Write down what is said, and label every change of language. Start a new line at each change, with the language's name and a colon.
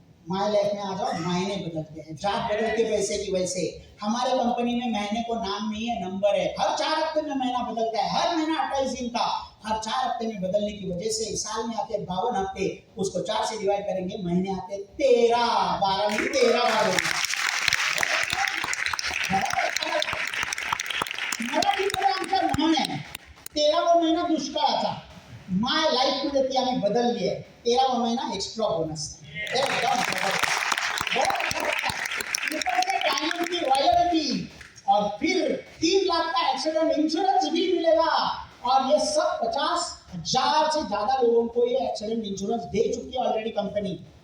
Hindi: My life में आ जाओ, महीने बदलते हैं, जात बदलते वैसे की वैसे। हमारे कंपनी में महीने को नाम नहीं है, नंबर है। हर 4 हफ्ते में महीना बदलता है, हर महीना 28 दिन का। हर 4 हफ्ते में बदलने की वजह से साल में आते 52 हफ्ते, उसको 4 से डिवाइड करेंगे, महीने आते 13, 12 में 13 बार होगा।
Marathi: आमचा म्हण 13वा महिना दुष्काळाचा, माय लाईफ मध्ये ती आम्ही बदलली आहे।
Hindi: 13वा महिना एक्स्ट्रा बोनस, एकदम की रॉयल्टी, और फिर 3 लाख का एक्सीडेंट इंश्योरेंस भी मिलेगा। और ये सब 50,000 से ज्यादा लोगों को ये एक्सीडेंट इंश्योरेंस दे चुकी है ऑलरेडी कंपनी।